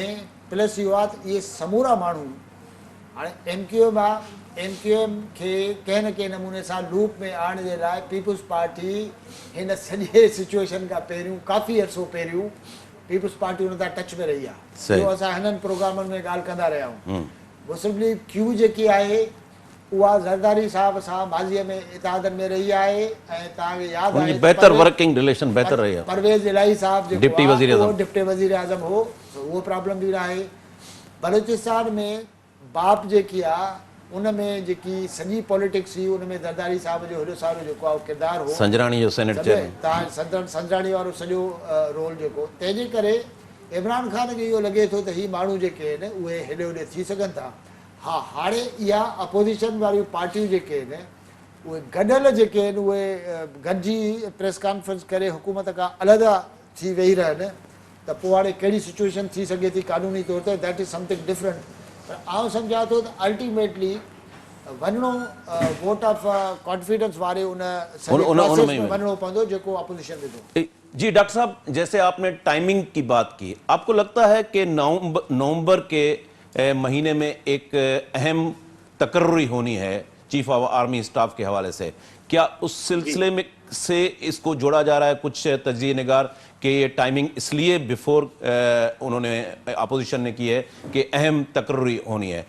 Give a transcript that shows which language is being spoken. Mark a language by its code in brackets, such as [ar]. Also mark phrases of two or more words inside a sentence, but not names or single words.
[sd] प्लस इहो आहे त इहे समूरा माण्हू हाणे MQM आहे MQM खे कंहिं न कंहिं नमूने सां लूप में आणण जे लाइ पीपुल्स पार्टी हिन सॼे सिचुएशन खां पहिरियों काफ़ी अर्सो पहिरियों पीपुल्स पार्टी हुन सां टच में रही आहे। इहो असां हिननि प्रोग्रामनि में ॻाल्हि कंदा रहिया आहियूं। मुस्लिम लीग Q जेकी आहे उहा ज़रदारी साहब सां माज़ीअ में इत्तहादनि में रही आहे ऐं तव्हांखे यादि आहे बेहतर [en] working relation [sd] बेहतर रही आहे। परवेज़ इलाही साहब जेको डिप्टी वज़ीर आज़म हो उहो प्रॉब्लम बि आहे। बलूचिस्तान में बाप जेकी आहे उन में जेकी सॼी पॉलिटिक्स हुई उन में ज़रदारी साहब जो हेॾो सारो जेको आहे किरदारु हो संजराणी जो [en] senate chairman [sd] तव्हां संजराणी वारो सॼो रोल जेको तंहिंजे करे इमरान ख़ान खे इहो लॻे थो त हीअ माण्हू जेके आहिनि उहे हेॾे होॾे थी सघनि था। हा हाणे इहा अपोजिशन वारियूं पार्टियूं जेके आहिनि उहे गॾियल जेके आहिनि उहे गॾिजी [en] press conference [sd] करे हुकूमत खां अलॻि थी वेही रहनि त पोइ हाणे कहिड़ी सिचुएशन थी सघे थी कानूनी तौर ते [en] that is something different. [sd] पर आउं सम्झां थो त अल्टीमेटली वञिणो [en] vote of confidence [sd] वारे उन प्रोसेस में वञिणो पवंदो जेको अपोजिशन विधो। [ur] جی ڈاکٹر صاحب جیسے آپ نے ٹائمنگ کی بات کی آپ کو لگتا ہے کہ نومبر کے مہینے میں ایک اہم تقرری ہونی ہے [en] chief of army staff [ur] کے حوالے سے کیا اس سلسلے میں سے اس کو جوڑا جا رہا ہے کچھ تجزیہ نگار کہ یہ ٹائمنگ اس لیے بیفور انہوں نے اپوزیشن نے کی ہے کہ اہم تقرری ہونی ہے.